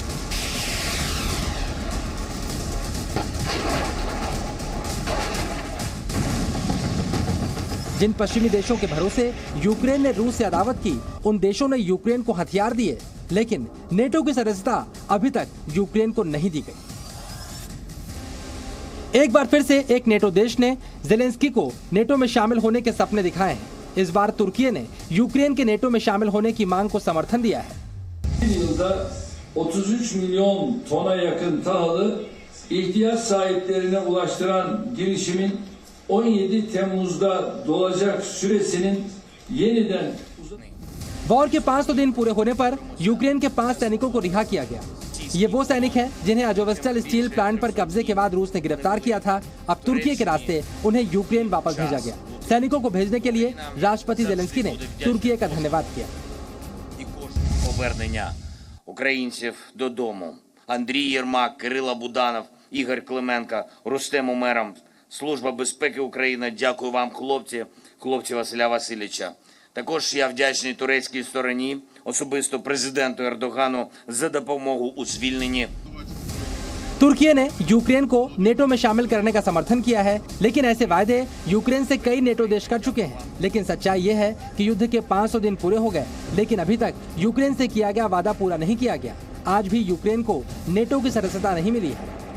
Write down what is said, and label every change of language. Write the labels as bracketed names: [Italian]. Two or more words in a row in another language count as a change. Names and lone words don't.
[Hindi] जिन पश्चिमी देशों के भरोसे यूक्रेन ने रूस से अदावत की, उन देशों ने यूक्रेन को हथियार दिए, लेकिन नेटो की सदस्यता अभी तक यूक्रेन को नहीं दी गई। एक बार फिर से एक नेटो देश ने ज़ेलेंस्की को नेटो में शामिल होने के सपने दिखाए हैं। इस बार तुर्की ने यूक्रेन के नेटो में शामिल होने की मांग को समर्थन दिया है। [Turkish] 33 milyon tona yakın tahılı ihtiyaç sahiplerine ulaştıran girişimin 17 Temmuz'da dolacak süresinin yeniden [Hindi] वॉर के 500 दिन पूरे होने पर यूक्रेन के 5 सैनिकों को रिहा किया गया। ये वो सैनिक हैं जिन्हें अजोवस्टल स्टील प्लांट पर कब्जे के बाद रूस ने गिरफ्तार किया था। अब तुर्की के रास्ते उन्हें यूक्रेन वापस भेजा गया। सैनिकों को भेजने के लिए राष्ट्रपति ज़ेलेंस्की ने तुर्की का धन्यवाद किया। [Ukrainian] Повернення українців додому. Андрій Єрмак, Кирило Буданов Ігор Клименко, Рустем Умеров, Служба безпеки України. Дякую вам, хлопці Василя Васильовича. Також я вдячний турецькій стороні, особисто президенту Ердогану за допомогу у звільненні. [Hindi] तुर्की ने यूक्रेन को नेटो में शामिल करने का समर्थन किया है, लेकिन ऐसे वायदे यूक्रेन से कई नेटो देश कर चुके हैं। लेकिन सच्चाई ये है कि युद्ध के 500 दिन पूरे हो गए, लेकिन अभी तक यूक्रेन से किया गया वादा पूरा नहीं किया गया। आज भी यूक्रेन को नेटो की सदस्यता नहीं मिली है।